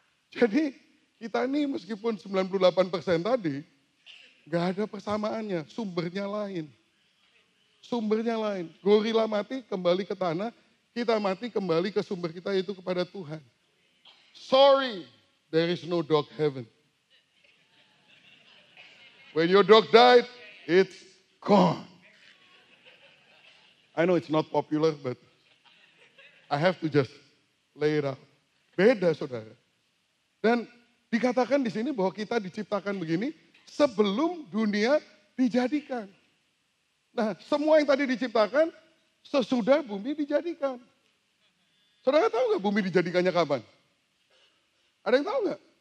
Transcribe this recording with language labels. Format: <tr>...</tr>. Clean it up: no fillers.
<id>Jadi kita ini meskipun 98% tadi, gak ada persamaannya, sumbernya lain. Sumbernya lain. Gorila mati kembali ke tanah, kita mati kembali ke sumber kita yaitu kepada Tuhan.</id> <en>Sorry, there is no dog heaven. When your dog died, it's gone. I know it's not popular, but I have to just lay it out.</en> <id>Beda, saudara. Dan dikatakan di sini bahwa kita diciptakan begini sebelum dunia dijadikan. Nah, semua yang tadi diciptakan sesudah bumi dijadikan. Saudara tahu nggak bumi dijadikannya kapan? Ada yang tahu nggak?</id>